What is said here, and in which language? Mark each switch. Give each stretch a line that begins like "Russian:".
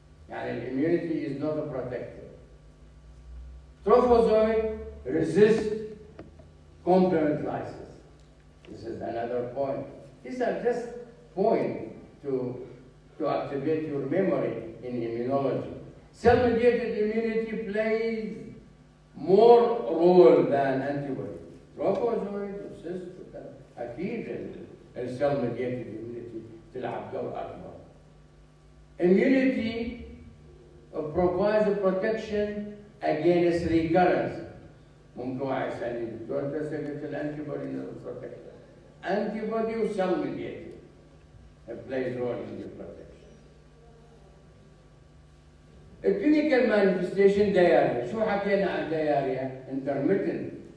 English: And immunity is not a protective. Trophozoite resist complement lysis. This is another point. These are just points to activate your memory in immunology. Cell-mediated immunity plays more role than antibody.
Arabic: تروفوزويد وسيست وكذا. اكيد السيل ميديتد immunity تلعب دور اكبر.
English: Immunity provides protection against recurrence.
Arabic: ممكن واحد يسألني دكتور انت قلت الانتي بودي بروتكشن. انتي بودي وسيل ميديتد
English: plays role in your protection.
Arabic: الكلينيكال مانيفستيشن دياريا. شو حكينا عن دياريا؟ انترميتنت.